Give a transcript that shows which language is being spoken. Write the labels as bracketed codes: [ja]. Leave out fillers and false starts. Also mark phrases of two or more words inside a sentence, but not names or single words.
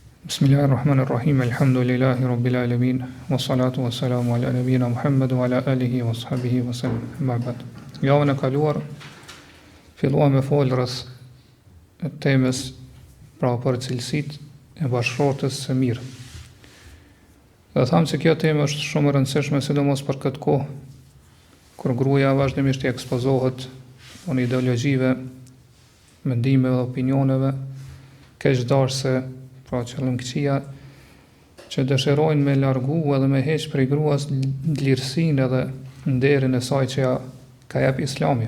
[ar] بسم الله الرحمن الرحيم. الحمد لله رب العالمين. والصلاة والسلام على نبينا محمد وعلى آله وصحبه وسلم. أما بعد. [sq] Javën e kaluar filluam me fol rreth temës për cilësitë e bashkëshortës së mirë. Dhe thamë se kjo temë është shumë e rëndësishme, sidomos për këtë kohë, kur gruaja vazhdimisht i ekspozohet në ideologjive, mendimeve, opinioneve, keqdashse, pra qëllëmkëqia, që dëshirojnë me largu edhe me heq prej gruas lirësinë edhe nderin e saj që ja ka jep Islami.